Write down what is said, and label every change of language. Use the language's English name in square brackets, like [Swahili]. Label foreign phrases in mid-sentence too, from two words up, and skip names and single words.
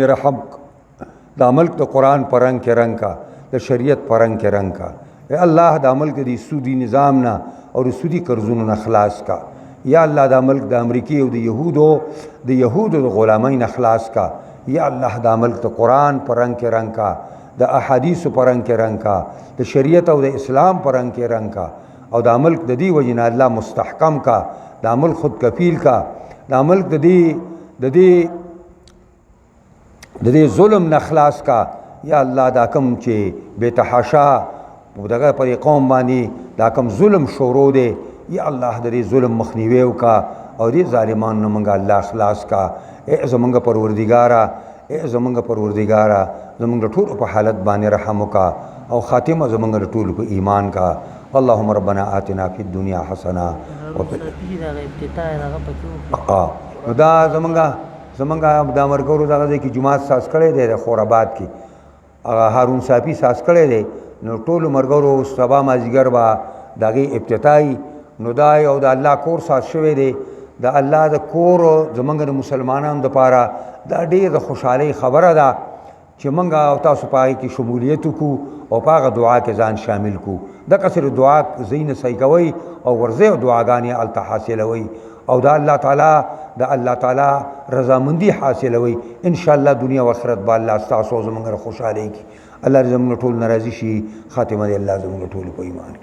[Pashto] رحم دا ملک د قرآن پر رنگ کې رنگ کا د شریعت پر رنگ کې رنگ کا اے الله دا ملک د سودی نظام نه او د سودی قرضونو نه خلاص کا یا الله دا ملک د امریکای او د یهودو د غلامۍ نه خلاص کا یا الله دا ملک د قرآن پر رنگ کې رنگ کا د احادیث پر رنگ کې رنگ کا د شریعت او د اسلام پر رنگ کې رنگ کا او دا ملک د دې وجې نه الله مستحکم کا دا ملک خود کفیل کا دا ملک د دې ظلم نه خلاص کا یا الله دا کم چې بے تحاشا دغه پر قوم باندې دا کم ظلم شروع دی یا الله د دې ظلم مخنیوي وکا او دې ظالمان نه منګه الله خلاص کا اے زمونږ پروردگارا اے زمونږ پروردگارا زمونږ ټول په حالت باندې رحم وکا او خاتمه زمونږ ټول په ایمان کا [Arabic] اللهم ربنا آتنا فی الدنيا حسنه [Pashto] دا زمونږ دا مرګورو دغه کې جماعت ساز کړی دی د خورآباد کې هغه هارون صافي ساز کړی دی نو ټول مرګورو سبا مازدیګر به دغه افتتاحي نو دا یو د الله کور ساز شوی دی د الله د کور زمونږ د مسلمانانو دپاره دا ډېر د خوشحالۍ خبره ده چې موږ او تاسو په هغې کې شمولیت وکړو او په هغه دعا کې ځان شامل کړو دغه سره دعا ځای نه صحیح کوئ او ورځئ او دعاګانې هلته حاصلوئ او دا الله تعالی رضامندي حاصلوئ انشاءالله دنیا و آخرت به الله ستاسو زموږ خوشحالۍ کړي الله دې زموږ ټول ناراضي شي خاتمه دې الله زموږ ټول په ایمان کړي